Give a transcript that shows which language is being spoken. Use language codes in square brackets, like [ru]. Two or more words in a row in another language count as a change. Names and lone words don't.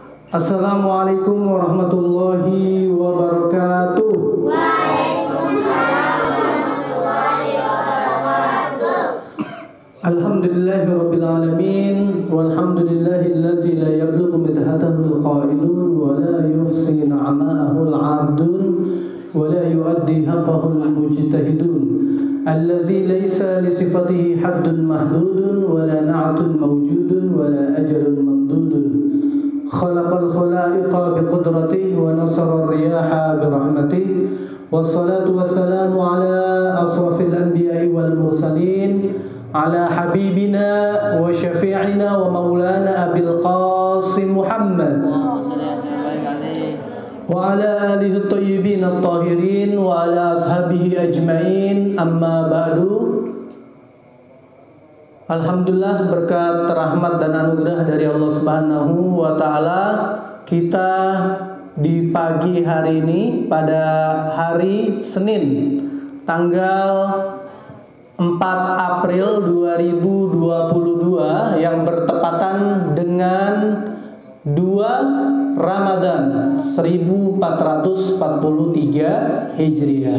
[ar] السلام عليكم ورحمة الله وبركاته. وعليكم السلام ورحمة الله وبركاته. الحمد لله رب العالمين والحمد لله الذي لا يبلغ مدحته القائلون ولا يحصي نعماءه العادون ولا يؤدي حقه المجتهدون الذي ليس لصفته حد محدود ولا نعت موجود ولا أجل ممدود. خلق الخلائق بقدرته ونشر الرياح برحمته والصلاة والسلام على أشرف الأنبياء والمرسلين على حبيبنا وشفيعنا ومولانا أبي القاسم محمد وعلى آله الطيبين الطاهرين وعلى أصحابه أجمعين أما بعد. Alhamdulillah, [id] berkat rahmat dan anugerah dari Allah [ar] سبحانه وتعالى, [id] kita di pagi hari ini pada hari Senin tanggal 4 April 2022 yang bertepatan dengan 2 Ramadan 1443 Hijriah.